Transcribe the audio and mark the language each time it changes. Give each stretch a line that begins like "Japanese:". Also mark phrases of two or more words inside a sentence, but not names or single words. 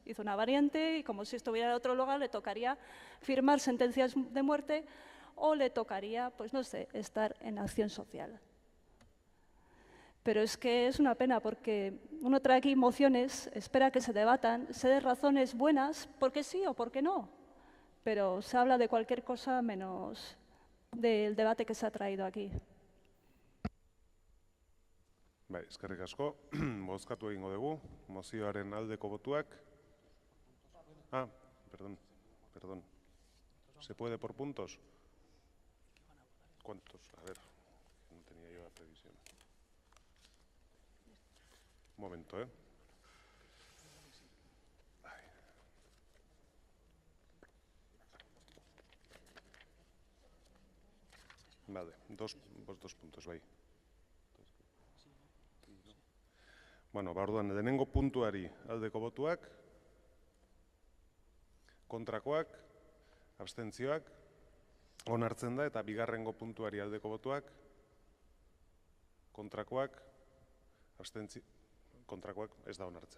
Spanish: Hizo una variante y como si estuviera en otro lugar le tocaría firmar sentencias de muerte o le tocaría, pues no sé, estar en acción social. Pero es que es una pena porque uno trae aquí mociones, espera que se debatan, se den razones buenas, porque sí o porque no, pero se habla de cualquier cosa menos del debate que se ha traído aquí.
Basque: Bai, eskerrik asko. Bozkatu egingo dugu. Mozioaren aldeko botuak.
Spanish: Ah, perdón. ¿Se puede por puntos? ¿Cuántos? A ver, no tenía yo la previsión. Un momento, ¿eh? Vale, dos puntos,
Basque: bai. Bueno, orduan, lehenengo puntuari aldeko botuak, kontrakoak, abstentzioak, onartzen da, eta bigarrengo puntuari aldeko botuak, kontrakoak, kontrakoak ez da onartzen.